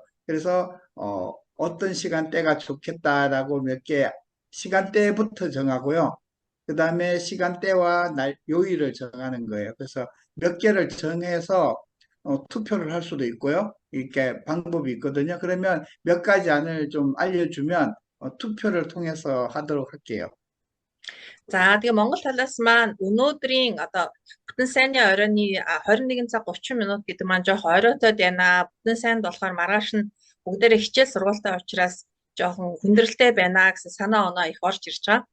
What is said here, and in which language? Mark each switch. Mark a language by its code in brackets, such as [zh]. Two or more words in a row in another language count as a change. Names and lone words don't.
[ko] 그래서 어떤 시간대가 좋겠다라고 몇 개 시간대부터 정하고요. 그 다음에 시간대와 요일을 정하는 거예요. 그래서 몇 개를 정해서 투표를 할 수도 있고요. 이렇게 방법이 있거든요. 그러면 몇 가지 안을 좀 알려주면 투표를 통해서 하도록 할게요. [mn] За тэгээ Монгол талаас маань өнөөдрийн одоо бүтэн сайнны оройны 21 цаг 30 минут гэдэг маань жоох оройтод байна. Бүтэн сайнд болохоор маргааш нь бүгдээрээ хичээл сургуультай учраас жоохон хүндрэлтэй байна гэсэн санаа оноо их орж ирж байгаа.